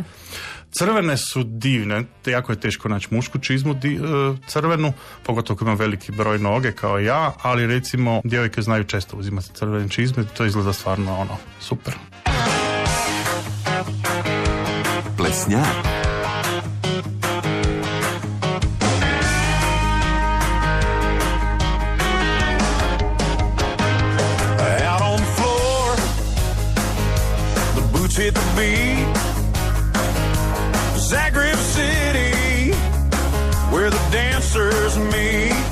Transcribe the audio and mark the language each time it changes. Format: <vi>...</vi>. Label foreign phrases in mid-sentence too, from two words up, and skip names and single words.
<hr>Crvene su divne, jako je teško naći mušku čizmu crvenu, pogotovo ako ima veliki broj noge kao ja, ali recimo djevojke znaju često uzimati crvene čizme, to izgleda stvarno super. Plesnjak.</hr> <en>Out on the floor, the boots hit the beat. Zagreb City, where the dancers meet.</en>